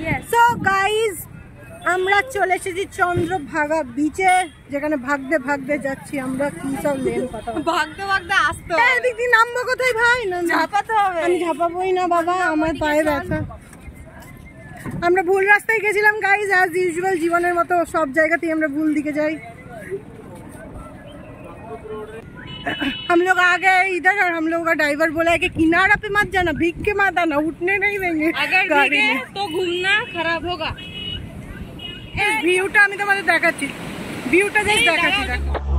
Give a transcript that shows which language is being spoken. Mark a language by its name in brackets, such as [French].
[Bangla] So guys, আমরা চলে এসেছি চন্দ্রভাগা বিচে, যেখানে ভাগতে ভাগতে যাচ্ছি আমরা। কি সব লেন কথা, ভাগতে ভাগতে আসতে এদিক দিয়ে নামবো কোথায় ভাই? না ঝাপাতে হবে। আমি ঝাপাবোই না বাবা, আমার পায়ে ব্যথা। আমরা ভুল রাস্তায় গেছিলাম গাইজ, অ্যাজ ইউজুয়াল জীবনের মতো সব জায়গাতেই আমরা ভুল দিকে যাই। [Hindi] हम लोग आ गए इधर और हम लोग का ड्राइवर बोला है कि किनारा पे मत जाना, भीग के मत आना, उठने नहीं देंगे। अगर भीगे तो घूमना खराब होगा। [Bangla] ভিউটা আমি তোমাদের দেখাচ্ছি, ভিউটা জাস্ট দেখাচ্ছি।